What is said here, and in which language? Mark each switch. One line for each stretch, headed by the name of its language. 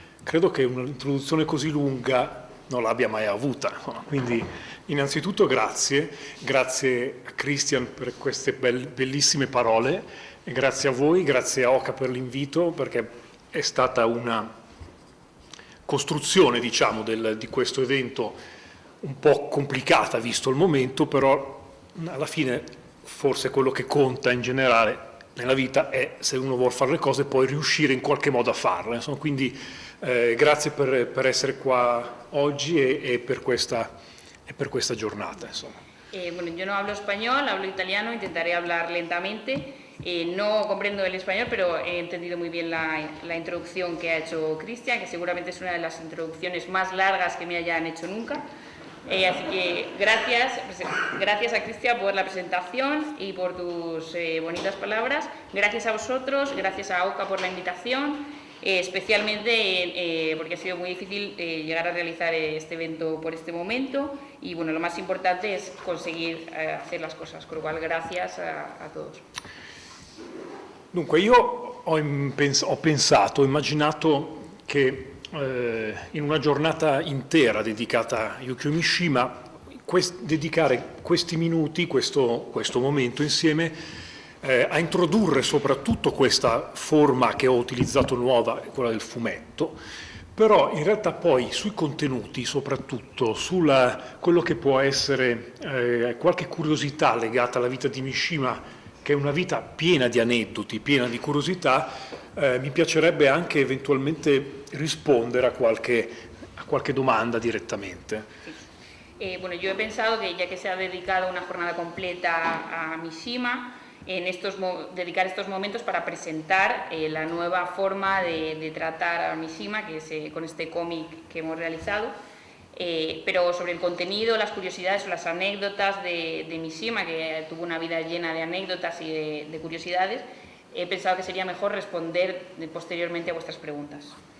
Italian: Credo che un'introduzione così lunga non l'abbia mai avuta, quindi innanzitutto grazie a Christian per queste bellissime parole e grazie a voi, grazie a Oca per l'invito, perché è stata una costruzione, diciamo, di questo evento un po' complicata visto il momento, però alla fine forse quello che conta in generale nella vita è, se uno vuole fare le cose, poi riuscire in qualche modo a farle. Insomma, quindi grazie per essere qua oggi e per questa giornata. Insomma.
Spanish: Bueno, yo no hablo español, hablo italiano, intentaré hablar lentamente. No comprendo el español, pero he entendido muy bien la introducción que ha hecho Christian, que seguramente es una de las introducciones más largas que me hayan hecho nunca. Así que gracias a Christian por la presentación y por tus bonitas palabras. Gracias a vosotros, gracias a Oca por la invitación, especialmente porque ha sido muy difícil llegar a realizar este evento por este momento. Y bueno, lo más importante es conseguir hacer las cosas, con lo cual gracias a todos.
Italian: Dunque io ho immaginato che in una giornata intera dedicata a Yukio Mishima, dedicare questi minuti, questo momento insieme, a introdurre soprattutto questa forma che ho utilizzato nuova, quella del fumetto, però in realtà poi sui contenuti, soprattutto su quello che può essere qualche curiosità legata alla vita di Mishima, che è una vita piena di aneddoti, piena di curiosità, mi piacerebbe anche eventualmente rispondere a qualche domanda direttamente.
Spanish: Bueno, yo he pensado que ya que se ha dedicado una jornada completa a Mishima, dedicar estos momentos para presentar la nueva forma de tratar a Mishima, que es con este cómic que hemos realizado. Pero sobre el contenido, las curiosidades o las anécdotas de Mishima, que tuvo una vida llena de anécdotas y de curiosidades, he pensado que sería mejor responder posteriormente a vuestras preguntas.